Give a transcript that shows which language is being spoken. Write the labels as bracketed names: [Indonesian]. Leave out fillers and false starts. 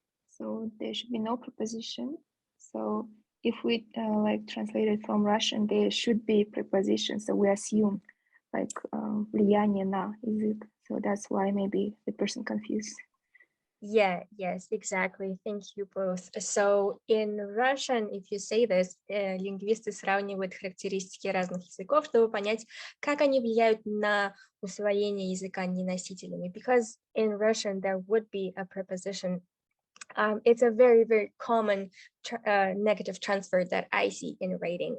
[English] So there should be no preposition. So if we like translate it from Russian, there should be preposition. So we assume like [Russian] влияние на язык. [English] So that's why maybe the person confused. Yeah, yes, exactly. Thank you both. So in Russian, if you say this, [Russian] лингвисты сравнивают характеристики разных языков, чтобы понять, как они влияют на усвоение языка неносителями. [English] Because in Russian, there would be a preposition. It's a very, very common negative transfer that I see in writing.